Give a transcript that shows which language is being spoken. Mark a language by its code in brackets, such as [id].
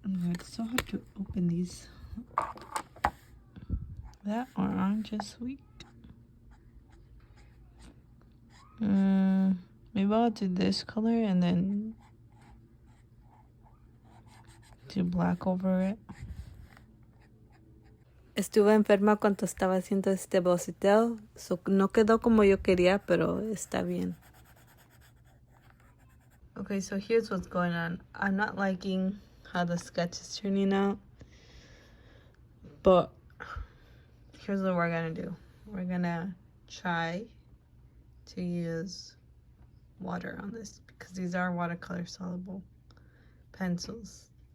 [en] It's so hard to open these. That orange is sweet. Maybe I'll do this color and then do black over it. [es] Estuve enferma cuando estaba haciendo este boceteo, [en] so [es] no quedó como yo quería, pero está bien. [en] Okay, so here's what's going on. I'm not liking how the sketch is turning out, but here's what we're gonna do. We're gonna try to use water on this, because these are watercolor soluble pencils.